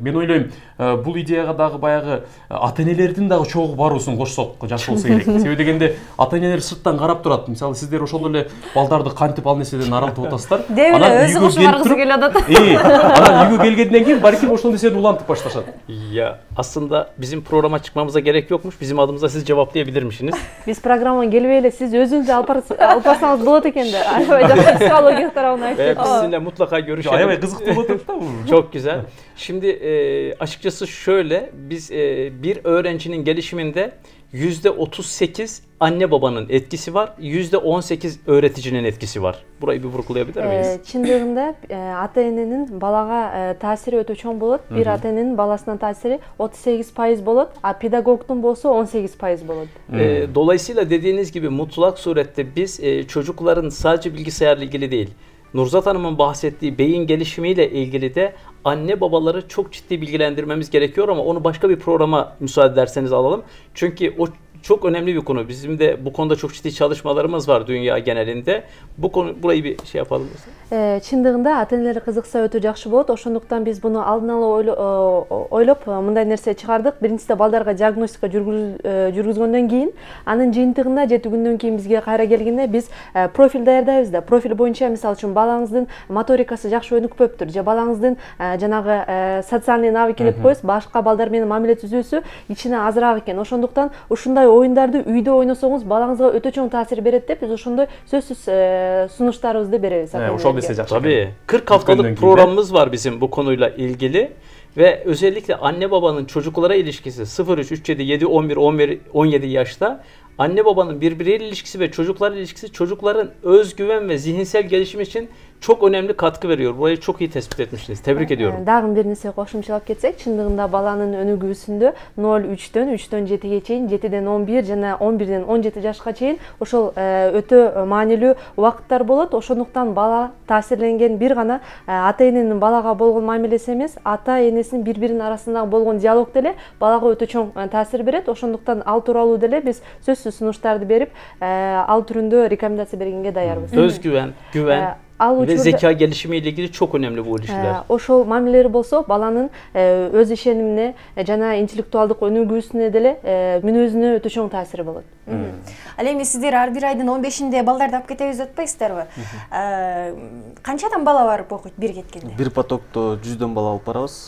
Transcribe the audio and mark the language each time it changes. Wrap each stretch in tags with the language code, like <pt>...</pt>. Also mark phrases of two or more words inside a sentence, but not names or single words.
<ky>Мен ойлойм, бул идеяга дагы баягы ата энелердин дагы чогуу баруусун кошсок жакшы болсо керек. Себеби дегенде ата энелер сырттан карап турат. Мисалы сиздер ошол эле балдарды кантип ал нерседен арылтып атасыздар. Анан өзү кошуп баргысы келип атат. Анан үйгө келгенден кийин балким ошол нерсени улантып башташат.</ky> <tr>Ya aslında bizim programa çıkmamıza gerek yokmuş. Bizim adımıza siz cevaplayabilirmişsiniz.</tr> <ky>Биз программага келбей эле сиз өзүңүз алып барсаңыз болот экен да. Аябай жакшы психология тарабынан айтып.</ky> <tr>Biz sizinle mutlaka görüşelim.</tr> <ky>Aябай кызыктуу болуп атат да бул.</ky> <tr>Çok güzel. Şimdi açıkçası şöyle, biz bir öğrencinin gelişiminde %38 anne babanın etkisi var, %18 öğreticinin etkisi var. Burayı bir vurgulayabilir miyiz?</tr> <ky>Чындыгында ата эненин балага таасири өтө чоң болот. Бир ата эненин баласына таасири 38% болот, а pedagogдун болсо 18% болот.</ky> <tr>Dolayısıyla dediğiniz gibi mutlak surette biz çocukların sadece bilgisayarla ilgili değil, Nurzat Hanım'ın bahsettiği beyin gelişimiyle ilgili de anne babaları çok ciddi bilgilendirmemiz gerekiyor ama onu başka bir programa müsaade ederseniz alalım. Çünkü o çok önemli bir konu. Bizim de bu konuda çok ciddi çalışmalarımız var dünya genelinde. Bu konu burayı bir şey yapalım mı?</tr> <ky>Чындыгында ата энелер кызыкса өтө жакшы болот. Ошондуктан биз буну алдын ала ойлоп мындай нерсе чыгардык. Биринчиде балдарга диагностика жүргүзгөндөн кийин, анын жыйынтыгында 7 күндөн кийин бизге кайра келгенде биз профиль даярдайбыз да. Профиль боюнча мисалы үчүн балаңыздын моторикасы жакшы өнүкпөптүр же балаңыздын жанагы</ky> <ru>социальный навыки</ru> <ky>деп коебуз, башка балдар менен мамиле түзүүсү ичине азыраак экен. Ошондуктан ушундай оюндарды үйдө ойносоңуз балаңызга өтө чоң таасир берет деп биз ошондой сөзсүз сунуштарыбызды беребиз.</ky> <tr>Tabii. 40 haftalık programımız var bizim bu konuyla ilgili ve özellikle anne babanın çocuklara ilişkisi 0, 3, 3, 7, 7, 11, 17 yaşta anne babanın birbiriyle ilişkisi ve çocuklarla ilişkisi çocukların özgüven ve zihinsel gelişim için çok önemli katkı veriyor. Burayı çok iyi tespit etmişsiniz. Tebrik ediyorum.</tr> <ky>Dagы бир нерсе кошумчалап кетсек, чындыгында баланын өнүгүүсүндө 0-3-төн 3-төн 7-ге чейин, 7-ден 11 жана 11-ден 17 жашка чейин ошол өтө маанилүү убакыттар болот. Ошондуктан бала таасирленген бир гана ата эненин балага болгон мамилеси эмес, ата энесинин бири-биринин арасындагы болгон диалог деле балага өтө чоң таасир берет. Ошондуктан ал тууралуу деле биз сөзсүз сунуштарды берип, ал түрүндө рекомендация бергенге даярбыз.</ky> <tr>Özgüven, güven ve zeka gelişimiyle ilgili çok önemli bu ilişkiler.</tr> <ky>Ошол мамилелери болсо, баланын өз ишенимине жана интеллектуалдык өнүгүүсүнө деле мүнөзүнө өтө чоң таасири болот. Ал эми сиздер ар бир айдын 15-inde балдарды алып кетебиз деп атпайсыздарбы? Канчадан бала барып окуйт бир кеткенде? Бир потокто 100дөн бала алып барабыз.</ky>